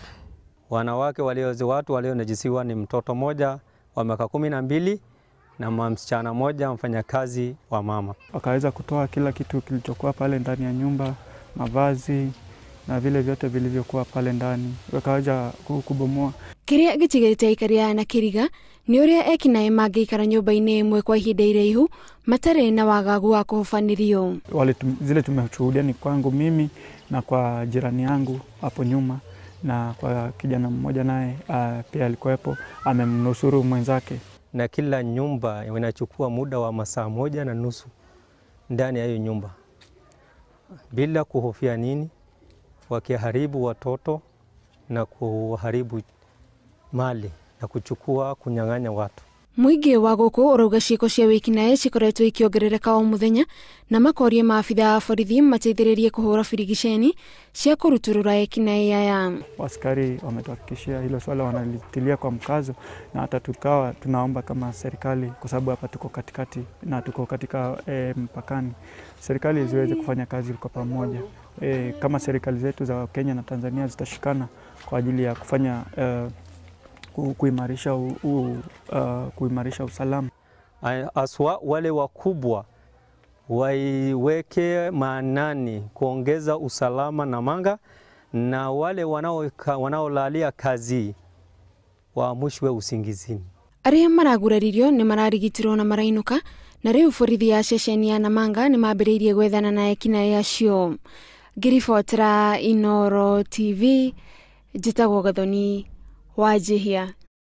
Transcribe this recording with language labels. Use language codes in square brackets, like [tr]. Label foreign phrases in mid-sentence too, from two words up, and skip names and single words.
[sw] Wanawake watu walionajisiwa ni mtoto moja wa miaka 12 na msichana moja mfanyakazi wa mama. Wakaweza kutoa kila kitu kilichokuwa pale ndani ya nyumba, mavazi na vile vyote vilivyokuwa pale ndani. Wakaja kubomoa. [ki] Kiria gĩtigĩte aikari aya na kiriga nĩ ũrĩa aici mangĩikara nyũmba-inĩ ĩmwe kwa ihinda iraihu matarĩ na wagagu wa kũhũbanĩrio. [sw] Zile tumeshuhudia ni kwangu mimi na kwa jirani yangu hapo nyuma na kwa kijana mmoja naye pia alikuwepo amemnusuru mwenzake. Na kila nyumba inachukua muda wa masaa 1.5 ndani ya hiyo nyumba. Bila kuhofia nini, wakiharibu watoto na kuharibu mali na kunyang'anya watu. [ki] Muingi wa gũkũ ũrauga ciiko cia wikinai cikoretwo ikiongerereka o muthenya na makoria maafitha a borithi mateithĩrĩrie kuhura birigiceni cia kũrutũrũra aici aya. [sw] Askari wametuhakikishia hilo swala wanalitilia kwa mkazo na hata tukawa tunaomba kama serikali kwa sababu hapa tuko katikati na tuko katika mpakani. Serikali ziweze kufanya kazi kwa pamoja. Kama serikali zetu za Kenya na Tanzania zitashikana kwa ajili ya kufanya kuimarisha usalama. Aswa wale wakubwa waiweke maanani kuongeza usalama Namanga na wale wanaolalia kazi waamushwe usingizini. [ki] Arĩa maraguraririo nĩ mararigitirwo na marainuka na rĩu borithi ya ceceni ya Namanga nĩ mambĩrĩirie gwethana na aici acio. Ngiribotera Inooro TV, njĩtagwo Gathoni Wajihia.